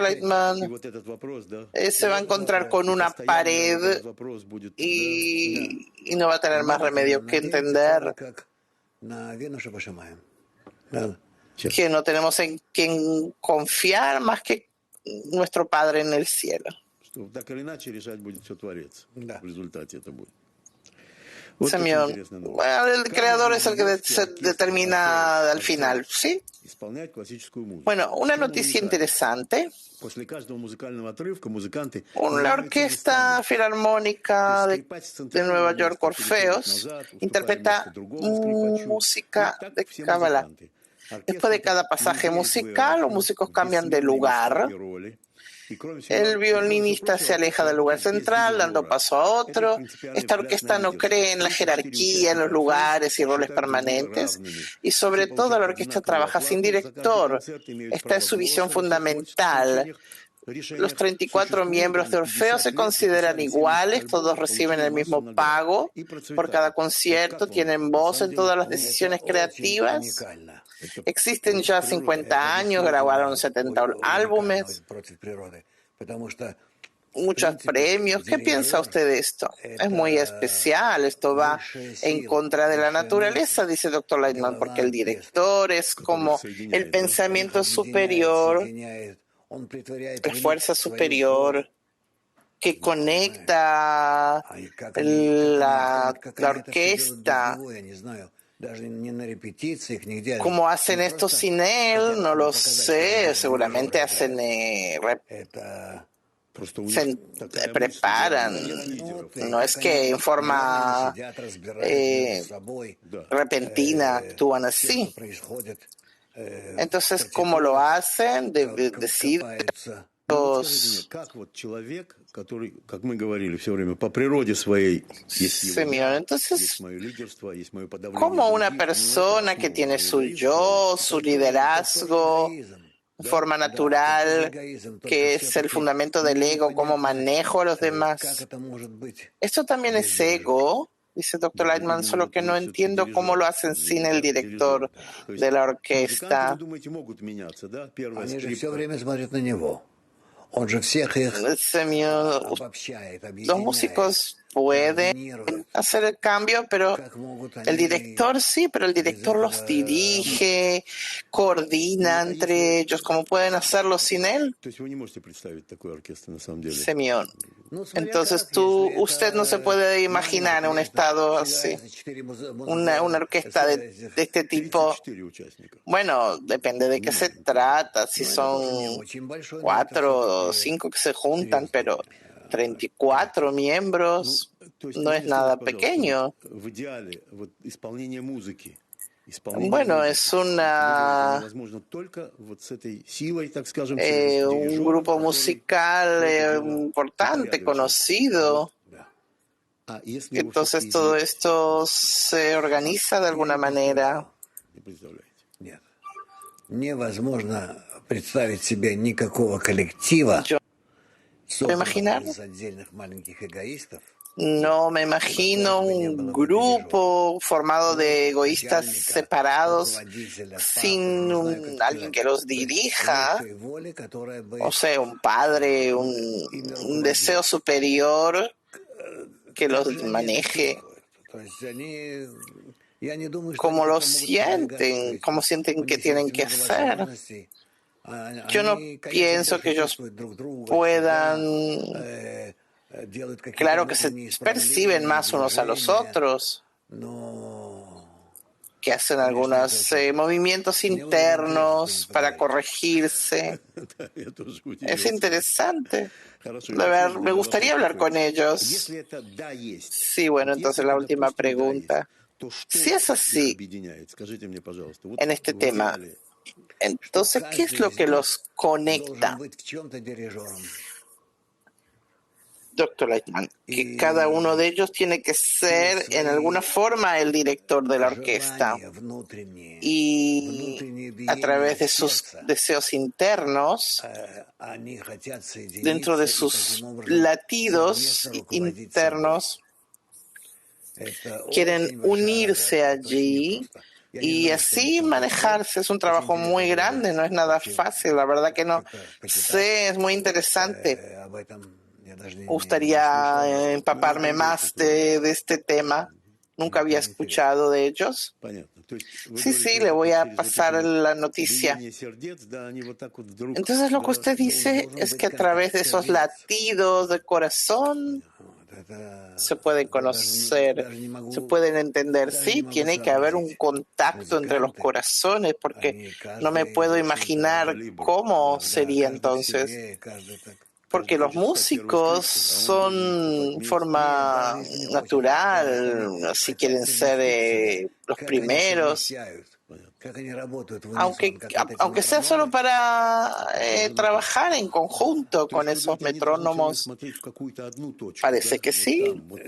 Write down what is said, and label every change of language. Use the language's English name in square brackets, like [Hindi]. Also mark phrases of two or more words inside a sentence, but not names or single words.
[Spanish] Lightman, se va a encontrar con una pared y no va a tener más remedio que entender que no tenemos en quien confiar más que nuestro Padre en el cielo. [Russian] Вот очень Semyon, интересная новость. [Spanish] bueno, el creador es el que se determina al final, ¿sí? [Russian] Исполнять классическую музыку. [Spanish] Bueno, una [Russian] Чем он [Spanish] noticia [Russian] уникален? [Spanish] interesante. [Russian] После каждого музыкального отрывка музыканты [Spanish] La [Russian] меняются [Spanish] Orquesta [Russian] местами. [Spanish] Filarmónica [Russian] Скрипач с [Spanish] de [Russian] центрального [Spanish] Nueva York, [Russian] места переходит [Spanish] Orfeos, [Russian] назад, уступая место [Spanish] interpreta [Russian] другому скрипачу. И [Spanish] música [Russian] так [Spanish] de [Russian] все [Spanish] Kabbalah. [Russian] музыканты. [Spanish] Después de [Russian] Оркестр [Spanish] cada [Russian] этот [Spanish] pasaje [Russian] не верит в [Spanish] musical, los [Russian] иерархию, [Spanish] músicos [Russian] в [Spanish] cambian de [Russian] бессменные места [Spanish] lugar. [Russian] и роли. Y кроме [Spanish] El [Russian] всего [Spanish] violinista se [Russian] прочего, [Spanish] aleja [Russian] оркестр [Spanish] del lugar [Russian] работает без [Spanish] central, dando [Russian] дирижера. [Spanish] paso a [Russian] Это [Spanish] otro. [Russian] принципиальный [Spanish] Esta [Russian] взгляд на [Spanish] orquesta no [Russian] лидерство. [Spanish] cree en la [Russian] 34 [Spanish] jerarquía, en los [Russian] участника Орфеус [Spanish] lugares y roles [Russian] считают друг друга [Spanish] permanentes. [Russian] равными. [Spanish] Y [Russian] Все [Spanish] sobre todo, la [Russian] получают [Spanish] orquesta [Russian] одинаковую [Spanish] trabaja sin [Russian] оплату за каждый [Spanish] director. [Russian] концерт, имеют [Spanish] Esta es [Russian] право [Spanish] su visión [Russian] голоса во всех творческих [Spanish] fundamental. Los [Russian] решениях. [Spanish] 34 [Russian] Существует [Spanish] miembros de [Russian] уже [Spanish] Orfeo [Russian] 50 [Spanish] se [Russian] лет, [Spanish] consideran [Russian] записали 70 [Spanish] iguales, [Russian] альбомов, [Spanish] todos reciben [Russian] получили [Spanish] el [Russian] массу [Spanish] mismo [Russian] наград [Spanish] pago [Russian] и [Spanish] por cada [Russian] процветают. Вот [Spanish] concierto, [Russian] как вам [Spanish] tienen [Russian] на [Spanish] voz [Russian] самом [Spanish] en todas [Russian] деле [Spanish] las [Russian] Это [Spanish] decisiones [Russian] очень [Spanish] creativas. [Russian] уникально. это [Spanish] Existen ya [Russian] природа? [Spanish] 50 [Russian] Это [Spanish] años, grabaron [Russian] действительно [Spanish] 70 [Russian] уникально [Spanish] álbumes, [Russian] против природы. Потому что, в [Spanish] muchos [Russian] принципе, [Spanish] premios. ¿Qué piensa [Russian] дирижер– [Spanish] usted de esto? Es muy [Russian] это [Spanish] especial, esto va [Russian] высшая [Spanish] en [Russian] сила, [Spanish] contra de la [Russian] высшая [Spanish] naturaleza, [Russian] мысль, [Spanish] dice Dr. Lightman, porque el [Russian] голова без, [Spanish] director es [Russian] Который их [Spanish] como el [Russian] соединяет, да? их [Spanish] pensamiento [Russian] объединяет, [Spanish] superior, [Russian] соединяет. Он притворяет [Spanish] la [Russian] в них [Spanish] fuerza [Russian] свою волю. [Spanish] superior que [Russian] Понимаете? [Spanish] conecta la [Russian] Это все делают без [Spanish] orquesta. [Russian] него, я не знаю. Даже не на репетициях, нигде. [Spanish] ¿Cómo hacen [Russian] Они [Spanish] esto [Russian] просто [Spanish] sin él? [Russian] хотят [Spanish] No lo [Russian] показать, что они [Spanish] sé. Seguramente [Russian] дирижеры [Spanish] hacen, [Russian] играют. Это Просто у них [Spanish] se [Russian] такая мысль, [Spanish] preparan. [Russian] да, лидеров. и [Spanish] No es [Russian] как [Spanish] que en [Russian] деревянно они [Spanish] forma [Russian] сидят, разбирают между [Spanish] eh, [Russian] собой Да. [Spanish] repentina actúan [Russian] все, что [Spanish] así. [Russian] происходит в [Spanish] Entonces, ¿cómo lo [Russian] партитурах, [Spanish] hacen? Deciden [Russian] копаются. Ну вот скажите мне, [Spanish] los [Russian] как вот человек, который, как мы говорили все время, по природе своей, есть его [Spanish] Semyon. [Russian] я, есть [Spanish] Entonces, [Russian] мое лидерство, есть мое подавление [Spanish] como una [Russian] других, ну это [Spanish] persona que [Russian] основа [Spanish] tiene su [Russian] эгоизм [Spanish] yo, [Russian] человеческий. [Spanish] su [Russian] Это тоже [Spanish] liderazgo, [Russian] эгоизм. [Spanish] forma [Russian] Да, это тоже [Spanish] natural, [Russian] эгоизм. Только [Spanish] que es el [Russian] все-таки [Spanish] fundamento del ego, cómo [Russian] непонятно, [Spanish] manejo a los [Russian] как [Spanish] demás. [Russian] это может быть [Spanish] Esto también [Russian] без [Spanish] es [Russian] дирижера. [Spanish] ego, dice Dr. [Russian] Да, [Spanish] Lightman, [Russian] видимо, [Spanish] solo que no [Russian] это все-таки [Spanish] entiendo cómo lo [Russian] дирижер [Spanish] hacen sin [Russian] видит, [Spanish] el [Russian] да, дирижер. [Spanish] director [Russian] То есть [Spanish] de la [Russian] музыканты, вы [Spanish] orquesta. [Russian] думаете, могут меняться, да? Первая Они же все скрипка. время смотрят на него. Он же всех их [Spanish] Semyon, [Russian] обобщает, [Spanish] los [Russian] объединяет, [Spanish] músicos pueden [Russian] координирует. [Spanish] hacer el cambio, pero [Russian] Как могут [Spanish] el [Russian] они [Spanish] director sí, pero el [Russian] без [Spanish] director los [Russian] этого [Spanish] dirige, coordina entre ellos, ¿cómo pueden hacerlo sin él? [Russian] То есть вы не можете представить такой оркестр на самом деле. [Spanish] Semyon. [Russian] Ну, смотря [Spanish] Entonces [Russian] как, если [Spanish] usted no se [Russian] это [Spanish] puede [Russian] маленький [Spanish] imaginar un [Russian] проект, [Spanish] estado así, [Russian] собирается 4 [Spanish] una orquesta de este tipo. [Russian] 34 участника. [Spanish] Bueno, depende de qué se trata, si [Russian] Ну, это тоже не [Spanish] son [Russian] очень большой, но это [Spanish] 4 o [Russian] все-таки [Spanish] 5 que se juntan, pero [Russian] серьезный [Spanish] 34 miembros [Russian] То есть, [Spanish] no es [Russian] мне [Spanish] nada [Russian] скажите, пожалуйста, [Spanish] pequeño. [Russian] вот в идеале вот исполнение музыки, исполнение [Spanish] Bueno, [Russian] музыки, [Spanish] es [Russian] вот вы говорите, [Spanish] una [Russian] невозможно только вот с этой силой, так скажем, через [Spanish] un [Russian] дирижера, [Spanish] grupo [Russian] который [Spanish] musical [Russian] все это дело [Spanish] importante, [Russian] упорядочит. [Spanish] conocido. [Russian] Да. А если его [Spanish] Entonces [Russian] все-таки [Spanish] todo [Russian] изменить, [Spanish] esto se organiza de alguna manera. [Russian] не представляете? Нет. Невозможно представить себе никакого коллектива, [Spanish] Yo [Russian] созданного [Spanish] imaginar, [Russian] из отдельных маленьких эгоистов, [Spanish] no me imagino un grupo formado de egoístas separados sin alguien que los dirija, o sea, un padre, un deseo superior que los maneje. Como lo sienten, como sienten que tienen que hacer. Yo no pienso que ellos puedan, claro que se perciben más unos a los otros, que hacen algunos movimientos internos para corregirse. [Russian] Да, я тоже [Spanish] Es [Russian] удивился. [Spanish] interesante. [Russian] Хорошо, [Spanish] A ver, me [Russian] вопрос [Spanish] gustaría hablar [Russian] такой. [Spanish] con ellos. [Russian] Если это да есть, [Spanish] Sí, bueno, [Russian] вот [Spanish] entonces [Russian] если [Spanish] la [Russian] это, [Spanish] última [Russian] допустим, да [Spanish] pregunta. [Russian] есть, то что [Spanish] Si es [Russian] их [Spanish] así [Russian] объединяет? Скажите мне, пожалуйста. Вот [Spanish] en este [Russian] в [Spanish] tema, [Russian] идеале, [Spanish] entonces, ¿qué es lo que los [Russian] должен [Spanish] conecta? [Russian] быть в чем-то дирижером. [Spanish] Doctor Lightman, que cada uno de ellos tiene que ser en alguna forma el director de la orquesta [Russian] Желания внутренние, [Spanish] y [Russian] внутреннее [Spanish] a través [Russian] биение [Spanish] de sus [Russian] сердца, [Spanish] deseos internos, [Russian] они хотят соединиться [Spanish] dentro de [Russian] и [Spanish] sus [Russian] таким образом [Spanish] latidos [Russian] совместно руководить собой. [Spanish] internos, [Russian] Это [Spanish] quieren [Russian] очень большая [Spanish] unirse [Russian] работа, это очень [Spanish] allí [Russian] непросто. Я не [Spanish] y [Russian] знаю, что они [Spanish] así [Russian] там происходит. [Spanish] manejarse. Es un trabajo [Russian] Очень [Spanish] muy [Russian] интересно [Spanish] grande, no es nada [Russian] вообще [Spanish] fácil, la verdad que no [Russian] как-то почитать. [Spanish] sé, es muy interesante. [Russian] Об этом я даже [Spanish] Me [Russian] не [Spanish] gustaría [Russian] слышал. [Spanish] empaparme más de este tema. Nunca había escuchado de ellos. [Russian] понятно. То есть вы [Spanish] Sí, [Russian] говорите, [Spanish] sí, [Russian] вот [Spanish] le [Russian] это [Spanish] voy a [Russian] через вот [Spanish] pasar [Russian] эти [Spanish] la noticia. [Russian] биение сердец, да, они вот так вот вдруг, [Spanish] Entonces lo que [Russian] да, [Spanish] usted dice [Russian] Должен [Spanish] es [Russian] быть [Spanish] que a través de esos [Russian] контакт сердец. [Spanish] latidos de corazón se pueden conocer, se pueden entender. Sí, tiene que haber un contacto entre los corazones, porque no me puedo imaginar cómo sería entonces. Porque los músicos son forma natural, si quieren ser los primeros, aunque sea solo para trabajar en conjunto con esos metrónomos, parece que sí.